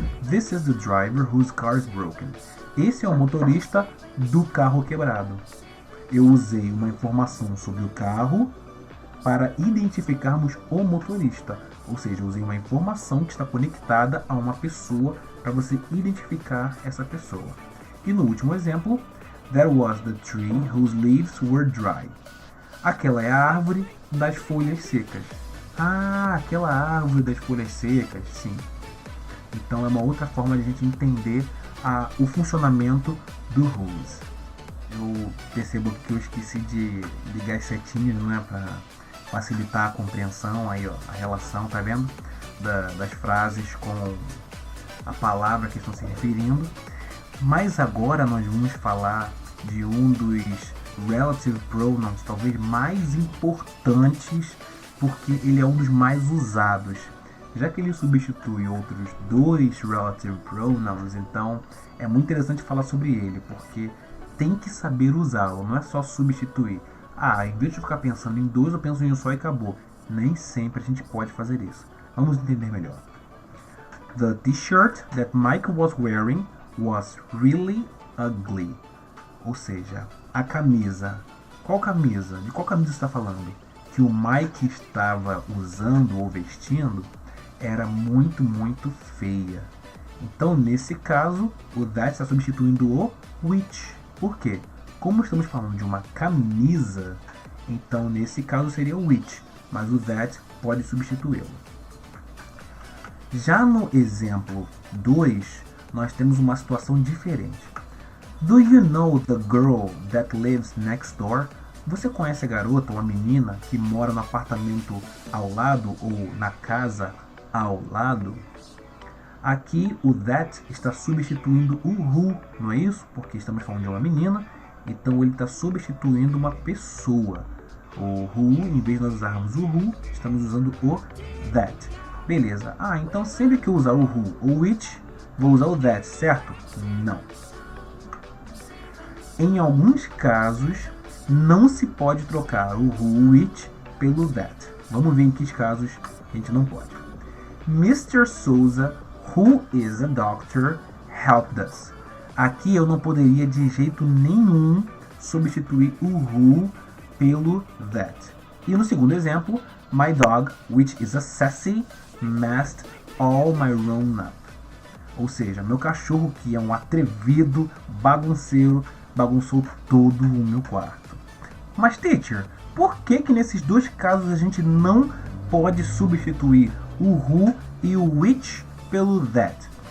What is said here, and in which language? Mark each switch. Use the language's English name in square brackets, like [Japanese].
[English] This is the driver whose car is broken. [Portuguese] Esse é o motorista do carro quebrado. Eu usei uma informação sobre o carro para identificarmos o motorista. Ou seja, eu usei uma informação que está conectada a uma pessoa para você identificar essa pessoa. E no último exemplo, [English] there was the tree whose leaves were dry. [Portuguese] Aquela é a árvore das folhas secas. Ah, aquela árvore das folhas secas, sim. Então é uma outra forma de a gente entender o funcionamento do whose. Eu percebo que eu esqueci de ligar as setinhas, não é, para facilitar a compreensão, aí ó, a relação, tá vendo? Das frases com a palavra que estão se referindo. Mas agora nós vamos falar de um dos relative pronouns talvez mais importantes, porque ele é um dos mais usados. Já que ele substitui outros dois relative pronouns, então é muito interessante falar sobre ele, porque tem que saber usá-lo, não é só substituir. Em vez de ficar pensando em dois, eu penso em um só e acabou. Nem sempre a gente pode fazer isso. Vamos entender melhor. [English] The t-shirt that Mike was wearing was really ugly. [Portuguese] Ou seja, a camisa. Qual camisa? De qual camisa você está falando? Que o Mike estava usando ou vestindo era muito, muito feia. Então, nesse caso, o that está substituindo o which. Por quê? Como estamos falando de uma camisa, então nesse caso seria o which, mas o that pode substituí-lo. Já no exemplo 2, nós temos uma situação diferente. [English] Do you know the girl that lives next door? [Portuguese] Você conhece a garota ou a menina que mora no apartamento ao lado ou na casa ao lado? Aqui o that está substituindo o who, não é isso? Porque estamos falando de uma menina, então ele está substituindo uma pessoa. O who, em vez de nós usarmos o who, estamos usando o that. Beleza. Então sempre que eu usar o who ou which, vou usar o that, certo? Não. Em alguns casos, não se pode trocar o who ou which pelo that. Vamos ver em que casos a gente não pode. [English] Mr. Souza, who is a doctor, helped us. [Portuguese] Aqui eu não poderia de jeito nenhum substituir o who pelo that. E no segundo exemplo, [English] my dog, which is a sassy, messed all my room up. [Portuguese] Ou seja, meu cachorro, que é um atrevido, bagunceiro, bagunçou todo o meu quarto. Mas teacher, por que nesses dois casos a gente não pode substituir o who e o which pelo that?